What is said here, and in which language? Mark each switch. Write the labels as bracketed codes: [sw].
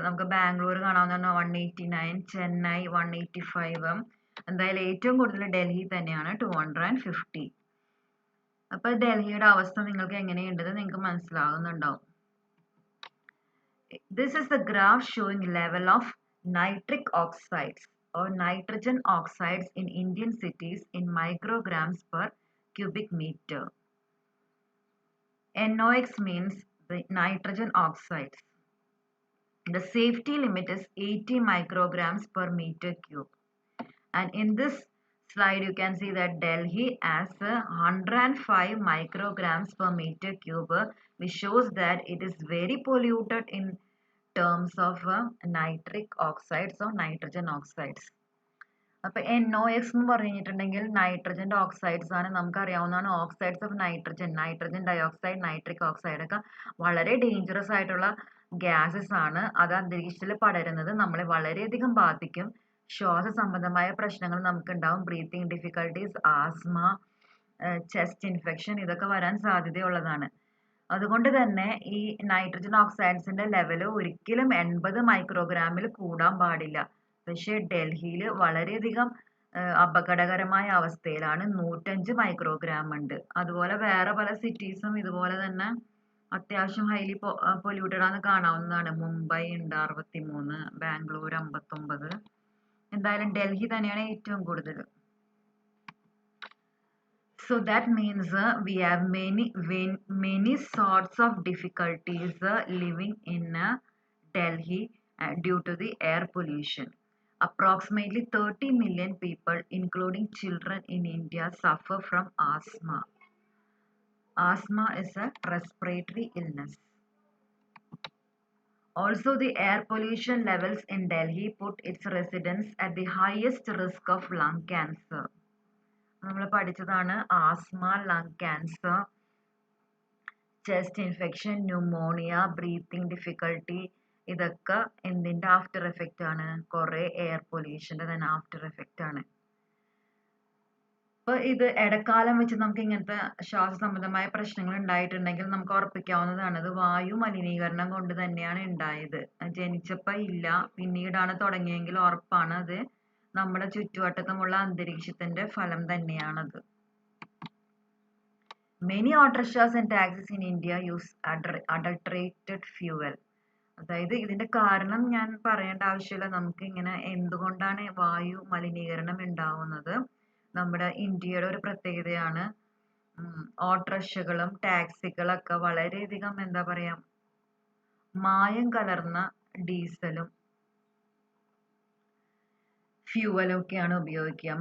[ml] നമുക്ക് ബാംഗ്ലൂർ കാണാവുന്ന 189, ചെന്നൈ 185, എന്തായാലും ഏറ്റവും കൂടുതൽ ഡൽഹി തന്നെയാണ് 250. അപ്പൊ ഡൽഹിയുടെ അവസ്ഥ നിങ്ങൾക്ക് എങ്ങനെയുണ്ടെന്ന് നിങ്ങൾക്ക് മനസ്സിലാകുന്നുണ്ടാവും. [en] This is the graph showing level of nitric oxides or nitrogen oxides in Indian cities in micrograms per cubic meter. NOx means the nitrogen oxides. The safety limit is 80 micrograms per meter cube. And in this slide, you can see that Delhi has 105 micrograms per meter cube, which shows that it is very polluted in terms of nitric oxides or nitrogen oxides. [ml] അപ്പോൾ NOx എന്ന് പറഞ്ഞിട്ടുണ്ടെങ്കിൽ നൈട്രജൻ്റെ oxides ആണ്. നമുക്കറിയാവുന്നതാണ് oxides of nitrogen, nitrogen dioxide, nitric oxide ഒക്കെ വളരെ dangerous ആയിട്ടുള്ള gases ആണ്. അത് അന്തരീക്ഷത്തിൽ പടരുന്നത് നമ്മളെ വളരെയധികം ബാധിക്കും. ശ്വാസ സംബന്ധമായ പ്രശ്നങ്ങൾ നമുക്കുണ്ടാവും. Breathing difficulties, asthma, chest infection ഇതൊക്കെ വരാൻ സാധ്യതയുള്ളതാണ്. അതുകൊണ്ട് തന്നെ ഈ നൈട്രജൻ ഓക്സൈഡ്സിന്റെ ലെവൽ ഒരിക്കലും 80 മൈക്രോഗ്രാമിൽ കൂടാൻ പാടില്ല. പക്ഷേ ഡൽഹിയിൽ വളരെയധികം അപകടകരമായ അവസ്ഥയിലാണ്. 105 മൈക്രോഗ്രാം ഉണ്ട്. അതുപോലെ വേറെ പല സിറ്റീസും ഇതുപോലെ തന്നെ അത്യാവശ്യം ഹൈലി പൊല്യൂട്ടഡ് ആണെന്ന് കാണാവുന്നതാണ്. മുംബൈ ഉണ്ട് 63, ബാംഗ്ലൂർ 59. എന്തായാലും ഡൽഹി തന്നെയാണ് ഏറ്റവും കൂടുതൽ. [en] So that means we have many sorts of difficulties living in Delhi due to the air pollution. Approximately 30 million people, including children in India, suffer from asthma. Asthma is a respiratory illness. Also, the air pollution levels in Delhi put its residents at the highest risk of lung cancer. [ml] നമ്മൾ പഠിച്ചതാണ് asthma, lung cancer, chest infection, pneumonia, breathing difficulty ഇതൊക്കെ എന്തിൻ്റെ after effect ആണ്? കുറേ air പൊല്യൂഷൻ്റെ തന്നെ after effect ആണ്. അപ്പോൾ ഇത് ഇടക്കാലം വെച്ച് നമുക്ക് ഇങ്ങനത്തെ ശ്വാസ സംബന്ധമായ പ്രശ്നങ്ങൾ ഉണ്ടായിട്ടുണ്ടെങ്കിൽ നമുക്ക് ഉറപ്പിക്കാവുന്നതാണ് ഇത് വായു മലിനീകരണം കൊണ്ട് തന്നെയാണ് ഉണ്ടായത്. ജനിച്ചപ്പോൾ ഇല്ല, പിന്നീടാണ് തുടങ്ങിയെങ്കിൽ ഉറപ്പാണ് അത് നമ്മുടെ ചുറ്റുവട്ടത്തുമുള്ള അന്തരീക്ഷത്തിന്റെ ഫലം തന്നെയാണത്. [en] Many autorickshaws and taxis in India use adulterated fuel. [ml] അതായത് ഇതിന്റെ കാരണം ഞാൻ പറയേണ്ട ആവശ്യമില്ല. നമുക്ക് ഇങ്ങനെ എന്തുകൊണ്ടാണ് വായു മലിനീകരണം ഉണ്ടാവുന്നത്? നമ്മുടെ ഇന്ത്യയുടെ ഒരു പ്രത്യേകതയാണ് ഓട്ടോറിക്ഷകളും ടാക്സികളൊക്കെ വളരെയധികം എന്താ പറയാ മായം കലർന്ന ഡീസലും ഫ്യൂവലൊക്കെയാണ് ഉപയോഗിക്കുക.